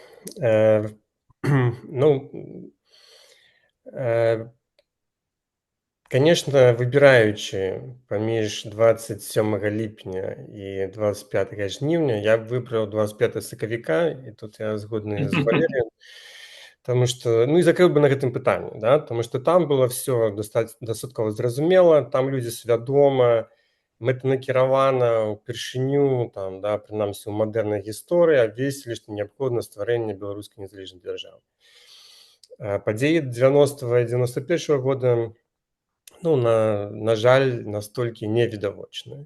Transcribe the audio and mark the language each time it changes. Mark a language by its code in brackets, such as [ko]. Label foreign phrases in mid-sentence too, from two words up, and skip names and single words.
[be] Конечно, выбираючы паміж 27 ліпеня і 25 жніўня, я б выбраў 25 сакавіка, і тут я згодны з Валерыем, [ru] потому что, [be] і закрыў бы на гэтым пытанні, да, [ru] потому что там было все [be] дастаткова зразумела, там людзі свядома, мэтанакіравана ўпершыню, там, да, прынамсі ў мадэрнай гісторыі абвесілі, што неабходна стварэнне беларускай незалежнай дзяржавы. Падзеі 90-го і 91-го года, на жаль, настолькі невідавочныя.